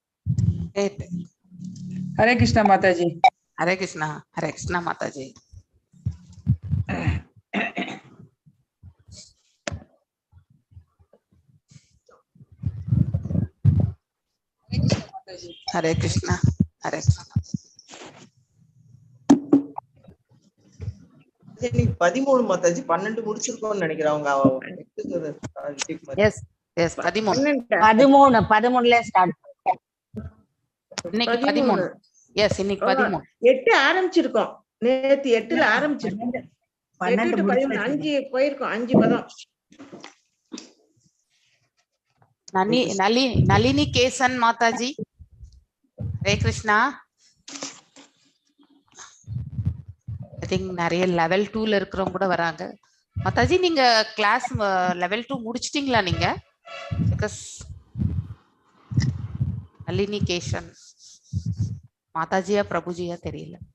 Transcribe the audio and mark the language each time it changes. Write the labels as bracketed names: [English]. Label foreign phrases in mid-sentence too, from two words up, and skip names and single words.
[Hindi] हरे कृष्णा माता जी। हरे कृष्णा माता जी। हरे कृष्णा हरे कृष्णा। [Tamil] இன்னைக்கு 13 மாதாஜி 12 முடிச்சிருக்கோம்னு நினைக்கிறேன் அவங்க [English] yes yes 13 [Tamil] 13ல ஸ்டார்ட். இன்னைக்கு 13 எஸ் இன்னைக்கு 13 8 ஆரம்பிச்சிருக்கோம். நேத்து 8ல ஆரம்பிச்சிருக்கோம். 8 to 13 5 போயிருக்கோம். 5 பதம். [Hindi] नलिनी केसन माता जी। हरे कृष्णा। [English] I think [Tamil] நிறைய லெவல் 2ல இருக்கிறவங்க கூட வராங்க. மாதாஜி நீங்க [English] class level 2 [Tamil] முடிச்சிட்டீங்களா நீங்க? பிகாஸ் நளினி கேஷன் மாதாஜியா பிரபுஜியா தெரியல.